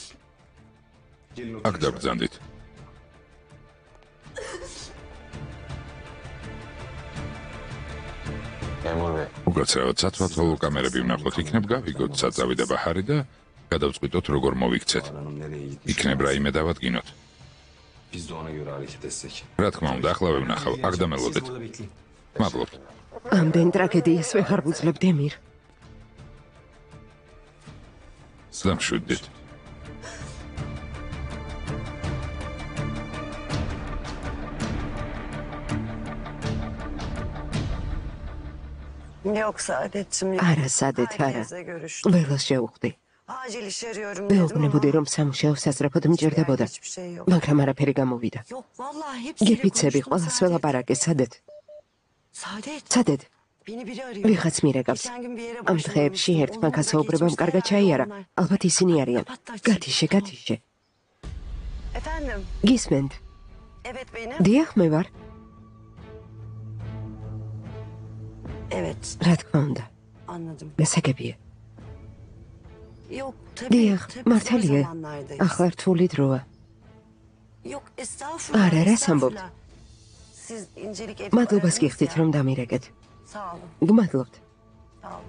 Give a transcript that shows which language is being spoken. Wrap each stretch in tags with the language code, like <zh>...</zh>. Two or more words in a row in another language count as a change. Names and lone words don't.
<ka>აქ დაბრძანდით. უკაცრავად სათვალთვალო კამერები ვნახოთ, იქნებ გავიგოთ საწავი და ბაჰარი და გადავწყვიტოთ როგორ მოვიქცეთ. იქნებ რაიმე დავადგინოთ.</ka> <tr>Biz de ona göre hareket etsek.</tr> <ka>რა თქმა უნდა, ახლა ვევნახავ, აქ დამელოდეთ.</ka> <tr>Siz burada bekleyin.</tr> <ka>მადლობთ. ამდენ ტრაგედიას ვეღარ ვუძლებ დემირ. დამშვიდით.</ka> <tr>Yok Saadet'cim.</tr> <ka>არა, სადეთ არა.</ka> <tr>Herkesle görüştüm.</tr> <ka>ყველას შევხვდი.</ka> <tr>Acil iş arıyorum dedim</tr> <ka>მეუბნებოდი,</ka> <tr>ama.</tr> <ka>რომ სამუშაო სასწრაფოდ მჭირდებოდა.</ka> <tr>Hiçbir şey yok.</tr> <ka>მაგრამ არაფერი გამოვიდა.</ka> <tr>Yok vallahi hepsiyle</tr> <ka>გიფიცები,</ka> <tr>konuştum</tr> <ka>ყველას</ka> <tr>Saadet.</tr> <ka>ველაპარაკე, სადეთ?</ka> <tr>Saadet.</tr> <ka>სადეთ?</ka> <tr>Beni biri arıyor.</tr> <ka>ვიღაც მირეკავს.</ka> <tr>Geçen gün bir yere</tr> <ka>ამ დღეებში</ka> <tr>başvurmuştum.</tr> <ka>ერთმა</ka> <tr>Onları da</tr> <ka>გასაუბრებამ</ka> <tr>geçmişler</tr> <ka>კარგად ჩაიარა.</ka> <tr>onlar.</tr> <ka>ალბათ ისინი არიან. გათიშე, გათიშე.</ka> <tr>Efendim.</tr> <ka>გისმენთ?</ka> <tr>Evet benim.</tr> <ka>დიახ, მე ვარ.</ka> <tr>Evet</tr> <ka>რა თქმა უნდა.</ka> <tr>anladım.</tr> <ka>გასაგებია.</ka> <tr>Yok tabii.</tr> <ka>დიახ,</ka> <tr>tabii zor</tr> <ka>მართალია.</ka> <tr>zamanlardayız.</tr> <ka>ახლა რთული დროა.</ka> <tr>Yok estağfurullah.</tr> <ka>Არა, რა</ka> <tr>estağfurullah.</tr> <ka>სამბობთ?</ka> <tr>Siz incelik edip</tr> <ka>მადლობას</ka> <tr>aradınız</tr> <ka>გიხდით,</ka> <tr>ya.</tr> <ka>რომ დამირეკეთ.</ka> <tr>Sağ olun.</tr> <ka>გმადლობთ.</ka> <tr>Sağ olun.</tr>